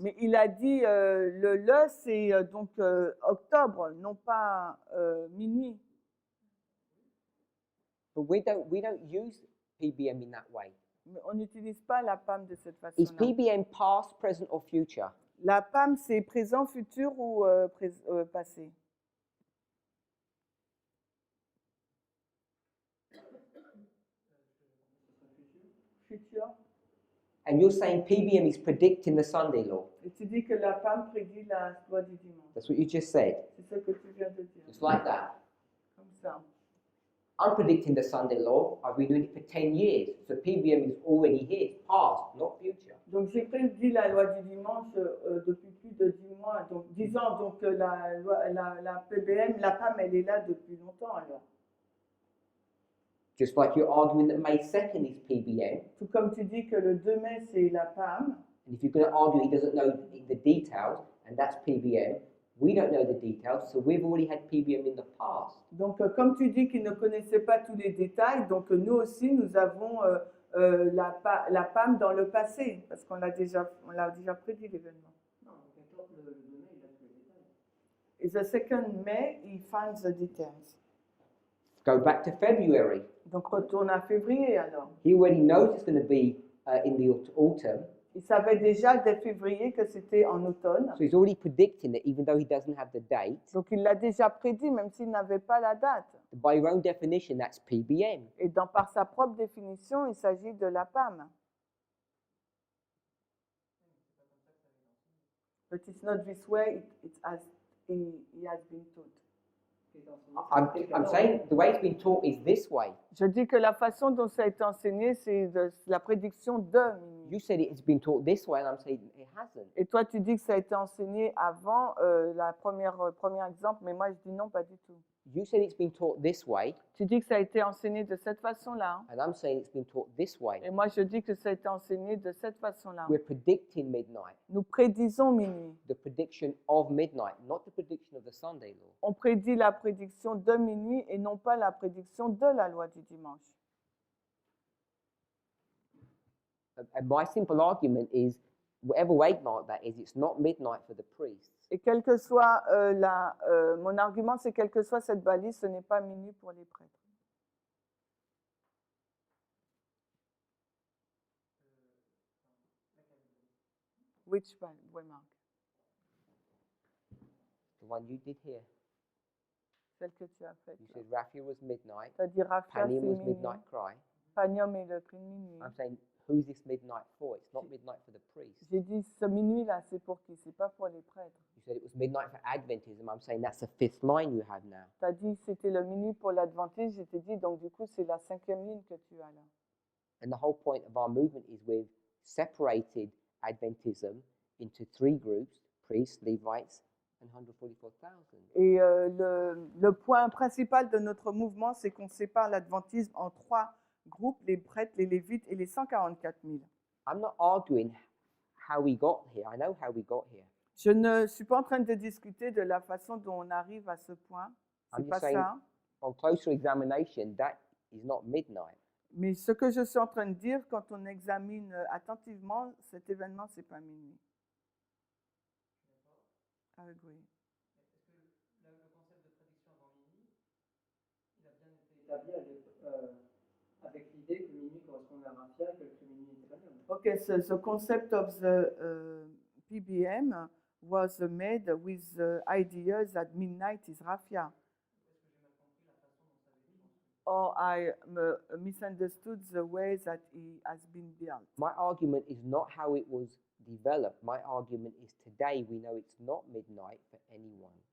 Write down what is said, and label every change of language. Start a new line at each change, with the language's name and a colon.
French: Mais il a dit c'est donc octobre, non pas minuit.
English: But we don't use PBM in that way.
French: Mais on n'utilise pas la PAM de cette
English: Is
French: façon-là.
English: PBM past, present, or future?
French: La PAM, c'est présent, futur ou passé. Futur.
English: And you're saying PBM is predicting the Sunday law.
French: Et tu dis que la PAM prédit la loi du dimanche.
English: That's what you just said.
French: C'est ce que tu viens de dire.
English: It's like that.
French: Comme ça.
English: I'm predicting the Sunday law. I've been doing it for 10 years. So PBM is already here. It's past, not future.
French: Donc j'ai prédit la loi du dimanche depuis plus de 10 mois. Donc 10 ans, donc la PBM, la PAM, elle est là depuis longtemps alors.
English: Just like you're arguing that May 2nd is PBM.
French: Tout comme tu dis que le 2 mai, c'est la PAM.
English: And if you're going to argue he doesn't know the details, and that's PBM, we don't know the details, so we've already had PBM in the past.
French: Donc comme tu dis qu'il ne connaissait pas tous les détails, donc nous aussi, nous avons la PAM dans le passé, parce qu'on l'a déjà prédit l'événement. Non, le 2 mai, il a tous les détails.
English: Et the 2nd May, he finds the details. Go back to February.
French: Donc retourne à février alors.
English: He already knows it's going to be in the autumn,
French: Il savait déjà dès février que c'était en automne.
English: so he's already predicting it even though he doesn't have the date.
French: Donc il l'a déjà prédit, même s'il n'avait pas la date.
English: By your own definition, that's PBM.
French: Et par sa propre définition, il s'agit de la PAM.
English: But it's not this way, it's as he has been taught. I'm saying the way it's been taught is this way.
French: Je dis que la façon dont ça a été enseigné, c'est la prédiction de minuit.
English: You said it's been taught this way, and I'm saying it hasn't.
French: Et toi, tu dis que ça a été enseigné avant la premier exemple, mais moi, je dis non, pas du tout.
English: You said it's been taught this way,
French: Tu dis que ça a été enseigné de cette façon-là.
English: and I'm saying it's been taught this way.
French: Et moi, je dis que ça a été enseigné de cette façon-là.
English: We're predicting midnight,
French: Nous prédisons minuit.
English: the prediction of midnight, not the prediction of the Sunday law.
French: On prédit la prédiction de minuit et non pas la prédiction de la loi du dimanche.
English: And my simple argument is, whatever way mark that is, it's not midnight for the priests.
French: Et quel que soit mon argument, c'est quelle que soit cette balise, ce n'est pas minuit pour les prêtres.
English: Which mark? The one you did here.
French: Celle que tu as faite.
English: You said Raphia was midnight,
French: Tu as dit Raphia, c'est
English: Panim was
French: minuit.
English: midnight cry.
French: Panium et le cri de minuit.
English: I'm saying, who's this midnight for? It's not midnight for the priest.
French: J'ai dit, ce minuit-là, c'est pour qui? C'est pas pour les prêtres.
English: You said it was midnight for Adventism. I'm saying that's the fifth line you have now.
French: Tu as dit que c'était le minuit pour l'Adventiste. Je t'ai dit, donc du coup, c'est la 5e ligne que tu as là.
English: And the whole point of our movement is we've separated Adventism into 3 groups, priests, Levites, and 144,000.
French: Et le point principal de notre mouvement, c'est qu'on sépare l'adventisme en 3 groupes, les prêtres, les lévites et les 144 000.
English: I'm not arguing how we got here. I know how we got here.
French: Je ne suis pas en train de discuter de la façon dont on arrive à ce point. C'est
English: I'm
French: pas
English: just saying,
French: ça.
English: on closer examination, that is not midnight.
French: Mais ce que je suis en train de dire, quand on examine attentivement cet événement, c'est pas minuit.
English: I agree.
French: Est-ce que le concept de prédiction avant minuit, il a bien été établi avec l'idée que minuit correspondait à Raphia et que le minuit n'était pas bien?
English: Okay, so the concept of the PBM was made with the idea that midnight is Raphia. Or I misunderstood the way that it has been built. My argument is not how it was developed. My argument is today we know it's not midnight for anyone.